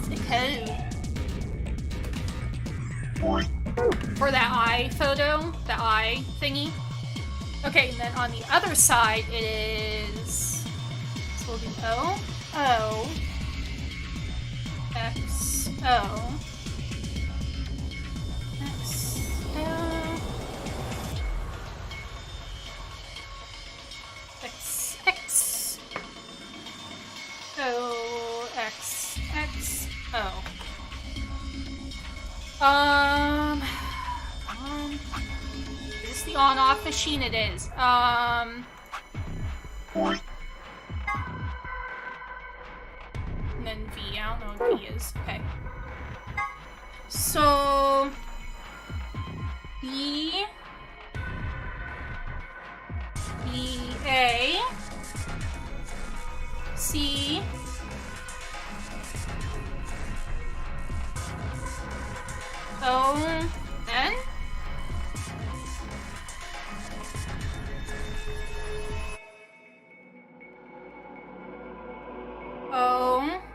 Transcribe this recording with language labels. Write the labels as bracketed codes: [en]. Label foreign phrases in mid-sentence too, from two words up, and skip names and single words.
[en] code. For that eye photo, the eye thingy. Okay, and then on the other side it is, so we'll do O, O, X, O, X, O, X, X, O, X, X, O. Is this the on-off machine? It is. And then V. I don't know what V is. Okay. So B, B, A, C, O, N. O.